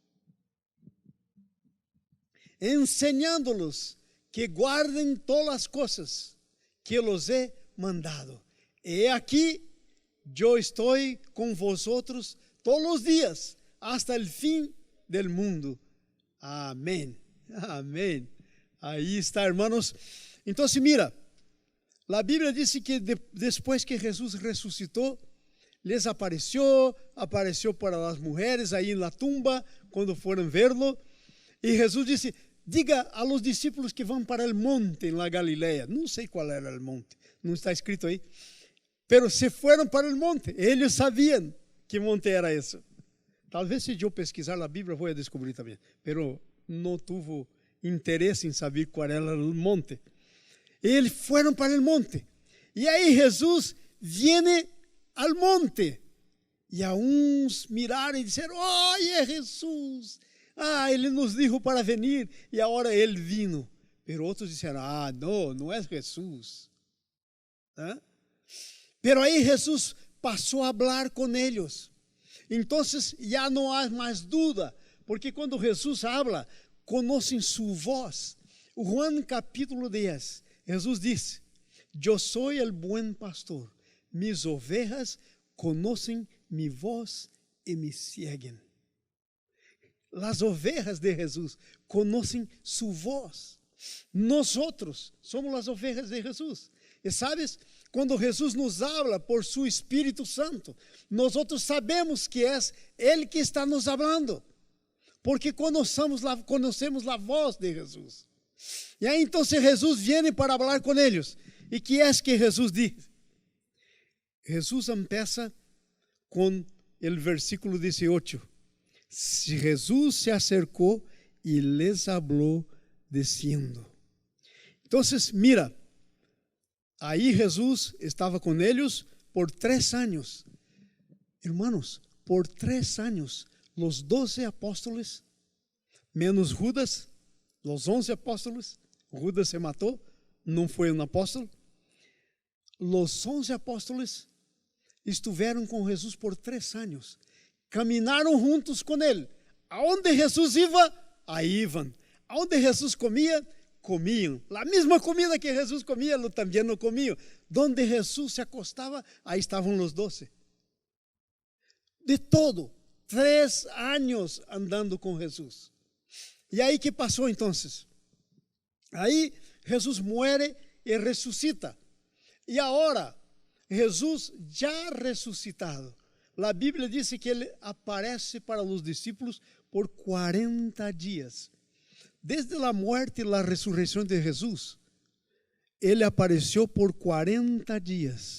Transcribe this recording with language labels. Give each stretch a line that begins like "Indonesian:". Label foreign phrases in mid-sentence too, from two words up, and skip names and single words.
Spanish: Enseñándolos que guarden todas las cosas que los he mandado. He aquí, yo estoy con vosotros todos los días hasta el fin del mundo. Amén. Amén.
Portuguese: Aí está, hermanos. Então, mira, a Bíblia diz que depois que Jesus ressuscitou,
Spanish: les apareció
Portuguese: para as mulheres aí na tumba, quando foram verlo, e Jesus disse, diga
Spanish: a los discípulos
Portuguese: que vão para o monte na Galileia. Não sei qual era o monte, não está escrito aí, pero se foram para o monte, eles sabiam que monte era esse. Talvez se eu pesquisar na Bíblia, vou descobrir também, pero não tive interesse em saber qual era o monte. Eles foram para o monte, e aí
Spanish: Jesus viene al monte,
Portuguese: e a uns miraram e disseram, é Jesus, ele
Spanish: nos dijo para venir,
Portuguese: e agora ele vino. Pero outros disseram, não é Jesus. Pero aí Jesus passou a falar com eles. Então já não há mais dúvida, porque quando Jesus habla, conhecem sua voz. Juan capítulo 10, Jesus disse, eu sou o bom pastor.
Spanish: Mis ovejas conocen mi voz y me siguen. Las ovejas de Jesús conocen su voz. Nosotros somos las ovejas de Jesús.
Portuguese: E sabes, quando
Spanish: Jesus nos habla por su Espírito Santo, nosotros sabemos
Portuguese: que é Ele que
Spanish: está nos hablando, porque conocemos a voz de Jesus.
Portuguese: E aí então Jesus viene para falar com eles. E que é que Jesus diz?
Spanish: Jesus empieza con el versículo 18. Jesús se acercó y les habló diciendo. Entonces, mira, ahí Jesús estaba con ellos por 3 años. Hermanos, por 3 años, los 12 apóstoles, menos Judas, los 11 apóstoles, Judas se mató, no fue un apóstolo. Los 11 apóstoles
Portuguese: estiveram com Jesus por 3 anos. Caminaram juntos com ele. Aonde Jesus ia, aí iam. Aonde Jesus comia, comiam. A mesma comida que Jesus comia, também não comiam. Donde Jesus se acostava, aí estavam os 12. De todo, 3 anos andando com Jesus. E aí que passou então?
Spanish: Aí Jesús muere y resucita. Y ahora, Jesús ya resucitado, la Biblia dice que Él aparece para los discípulos por 40 días. Desde la muerte y la resurrección de Jesús, Él apareció por 40 días.